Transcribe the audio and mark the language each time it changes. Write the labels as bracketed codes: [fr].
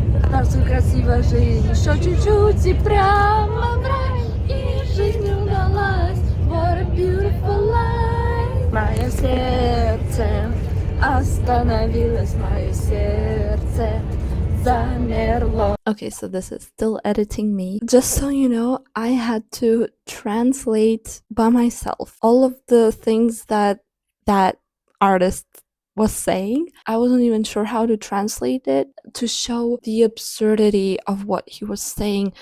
[ru] Кажется, красивая жизнь, еще чуть-чуть и прямо в рай. И жизнь удалась, [en] what a beautiful life. [ru] Мое сердце остановилось, мое сердце замерло. [en] Okay, so this is still editing me. Just so you know, I had to translate by myself all of the things that artist was saying. I wasn't even sure how to translate it to show the absurdity of what he was saying.